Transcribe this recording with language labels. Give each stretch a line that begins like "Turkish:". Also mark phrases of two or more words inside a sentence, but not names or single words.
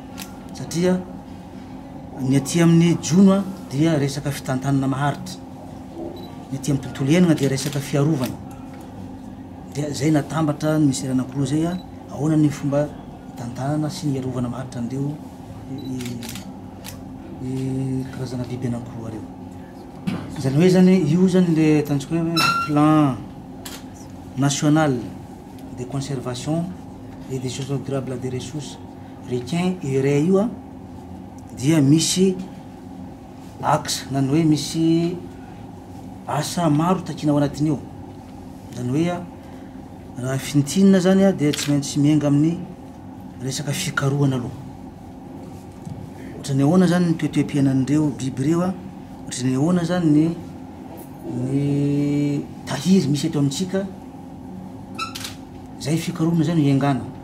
Malagasy: Satria ny aty amin'ny Jona dia resaka fitantanana maharitra, ny aty amin'ny Tontolo Iainana dia resaka fiarovana. Dia zay natambatra ny ministera anankiroa zay ahoana ny fomba tantanana sy ny iarovana maharitra andreo karazana biby anankiroa reo. Zany hoe zany io zany le tantsika hoe
French: plan national de conservation et de gestion durable des ressources requin
Malagasy: et io dia misy axe, na ny hoe misy asa maro takina ao anatin'io. Zany hoe raha fintinina zany dia tsy maintsy miainga amin'ny resaka fikarohana aloha. Ohatra ny ahoana zany ny toetoem-piainan'ireo biby reo, ohatra ny ahoana zany ny tahiry misy eto amintsika, zay fikarohana zay no iangana.